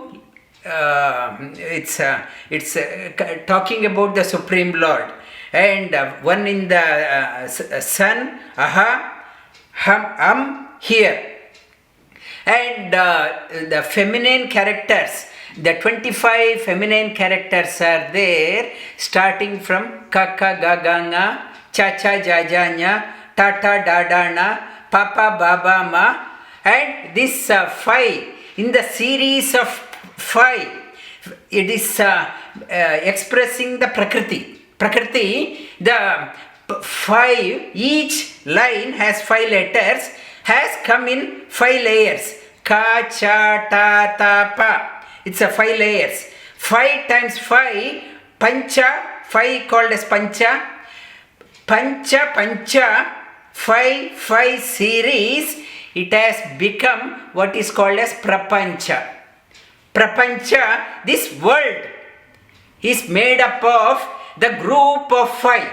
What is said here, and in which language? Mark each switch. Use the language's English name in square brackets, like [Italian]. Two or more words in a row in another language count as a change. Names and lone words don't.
[English] It's talking about the Supreme Lord, and one in the sun, aha, here, and the feminine characters, the 25 feminine characters are there, starting from [Sanskrit] kaka gaganga, chacha jajanya, tata dadana, papa baba ma, [English] and this 5 in the series of 5, it is expressing the Prakriti. Prakriti, the 5, each line has 5 letters, has come in 5 layers. [Sanskrit] Ka, cha, ta, ta, pa. [English] It's a 5 layers. 5 times 5, pancha, 5 called as pancha. Pancha, 5 series, it has become what is called as prapancha. Prapancha, this world is made up of the group of 5.